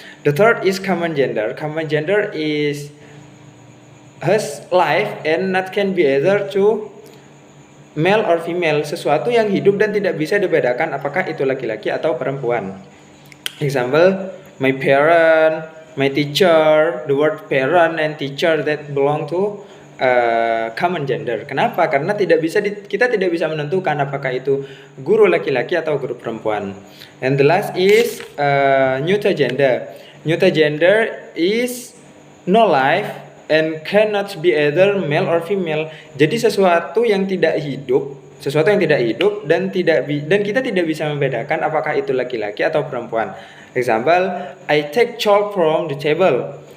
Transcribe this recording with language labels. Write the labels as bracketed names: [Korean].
[English] The third is common gender. Common gender is has life and not can be either to male or female, [Indonesian] sesuatu yang hidup dan tidak bisa dibedakan apakah itu laki-laki atau perempuan. [English] Example, my parent, my teacher. The word parent and teacher that belong to common gender. [Indonesian] Kenapa? Karena kita tidak bisa menentukan apakah itu guru laki-laki atau guru perempuan. [English] And the last is neuter gender. Neuter gender is no life and cannot be either male or female. [Indonesian] Jadi sesuatu yang tidak hidup dan kita tidak bisa membedakan apakah itu laki-laki atau perempuan. [English] Example, I take chalk from the table.